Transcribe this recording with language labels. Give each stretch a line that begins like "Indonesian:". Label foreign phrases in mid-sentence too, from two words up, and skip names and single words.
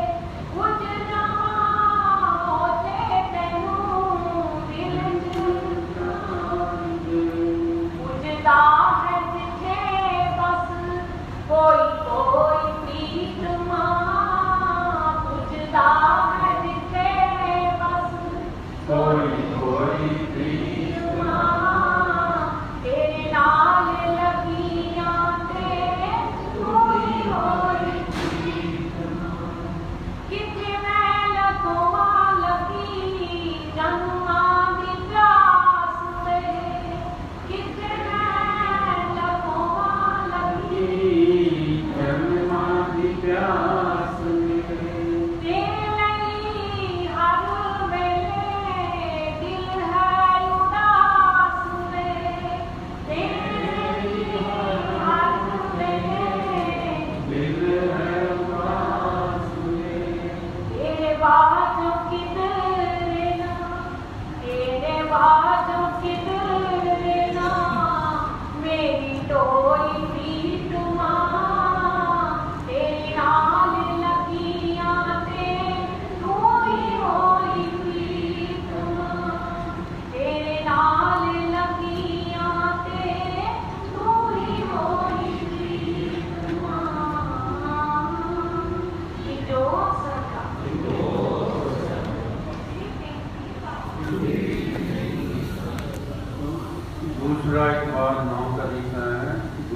Punjabi: ਕੁਝ ਜਾਵਾਂ ਉੱਥੇ ਤੈਨੂੰ ਦਿਲ 'ਚ ਉਤਾਰ ਕੇ। ਪੁੱਜਦਾ ਹੈ ਜਿੱਥੇ ਬਸ ਕੋਈ ਕੋਈ ਪ੍ਰੀਤ ਮਾਂ। ਪੁੱਜਦਾ ਹੈ ਜਿੱਥੇ ਬਸ ਕੋਈ ਕੋਈ ਪ੍ਰੀਤ ਮਾਂ। ਤੇਰੇ ਨਾਲ ਲੱਗੀਆਂ ਤੇ ਤੂੰ ਹੀ ਹੋਈ ਪ੍ਰੀਤ ਮਾਂ। ਕਿੱਥੇ ਮੈਂ ਲਗਵਾਂ ਲੱਗੀ ਜਨਮਾਂ ਦੀ ਪਿਆਸ ਵੇ। ਕਿੱਥੇ ਮੈਂ ਲਗਵਾਂ ਲੱਗੀ ਜਨਮਾਂ ਕੀ ਪਿਆਸ ਮੇਂ। ਤੇਰੇ ਲਈ ਹਰ ਵੇਲੇ ਦਿਲ ਹੈ ਉਦਾਸ ਵੇ। ਤੇਰੇ ਲਈ ਹਰ ਵੇਲੇ ਦਿਲ ਹੈ ਉਦਾਸ ਮੇਂ। ਤੇਰੇ ਬਾਜੋਂ ਕਿੱਧਰ ਨਾ ਤੇਰੇ ਬਾਜੋਂ ਕਿੱਧਰ ਨਾ ਮੇਰੀ ਡੋਈ ਪ੍ਰੀਤ ਮਾਂ। ਤੇਰੇ ਨਾਲ ਲੱਗੀਆਂ ਤੇ ਤੂੰ ਹੀ ਹੋਈ ਪ੍ਰੀਤ ਮਾਂ। ਤੇਰੇ ਨਾਲ ਲੱਗੀਆਂ ਤੇ ਤੂੰ ਹੀ ਹੋਈ ਪ੍ਰੀਤ ਮਾਂ।
Hindi: कि जो सका दूसरा एक बार 9 का लिखा है।